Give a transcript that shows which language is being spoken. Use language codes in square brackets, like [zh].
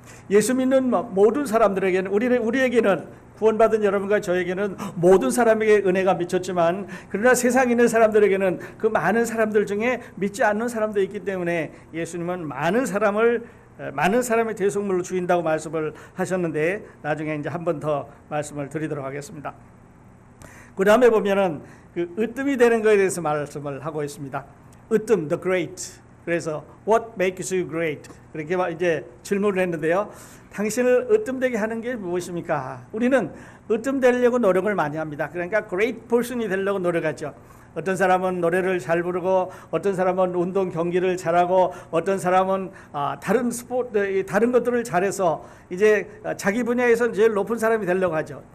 [ko] 예수 믿는 모든 사람들에게는, 우리에게는, 구원받은 여러분과 저에게는 모든 사람에게 은혜가 미쳤지만, 그러나 세상에 있는 사람들에게는 그 많은 사람들 중에 믿지 않는 사람도 있기 때문에 예수님은 많은 사람의 대속물로 주인다고 말씀을 하셨는데, 나중에 이제 한 번 더 말씀을 드리도록 하겠습니다. 그 다음에 보면은 그 으뜸이 되는 것에 대해서 말씀을 하고 있습니다. [en] 으뜸, the great. 그래서 what makes you great? [ko] 그렇게 이제 질문을 했는데요. 당신을 으뜸되게 하는 게 무엇입니까? 우리는 으뜸되려고 노력을 많이 합니다. 그러니까 great person이 되려고 노력하죠. 어떤 사람은 노래를 잘 부르고, 어떤 사람은 운동 경기를 잘하고, 어떤 사람은 다른 것들을 잘해서 이제 자기 분야에서 제일 높은 사람이 되려고 하죠.